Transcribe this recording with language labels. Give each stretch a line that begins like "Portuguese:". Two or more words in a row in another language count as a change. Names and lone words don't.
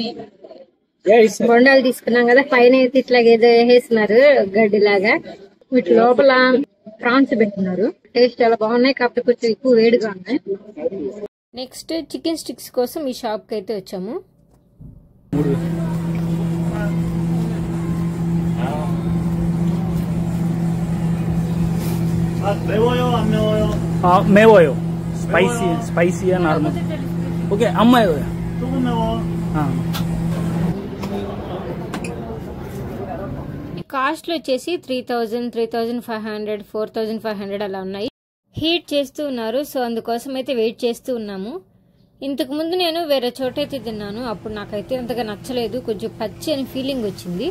Telugu: బొండాలు తీసుకున్నాం కదా, పైన అయితే ఇట్లాగ ఏదో వేసేస్తున్నారు గడ్డిలాగా. వీటి లోపల ప్రాన్స్ పెట్టున్నారు. టేస్ట్ చాలా బాగున్నాయి, కాకపోతే కొంచెం ఎక్కువ వేడిగా ఉన్నాయి. నెక్స్ట్
English: chicken sticks
Telugu: కోసం ఈ షాప్ కి అయితే వచ్చాము.
Korean: 매워요 안 매워요? 매워요. 스파이시야 나르마. 오케이 안 매워요. 조금 매워.
Telugu: కాస్ట్ వచ్చేసి 3000, 3500, 4500 అలా ఉన్నాయి. హీట్ చేస్తూ ఉన్నారు, సో అందుకోసం అయితే వెయిట్ చేస్తూ ఉన్నాము. ఇంతకు ముందు నేను వేరే చోట అయితే తిన్నాను, అప్పుడు నాకైతే అంతగా నచ్చలేదు, కొంచెం పచ్చి అని ఫీలింగ్ వచ్చింది.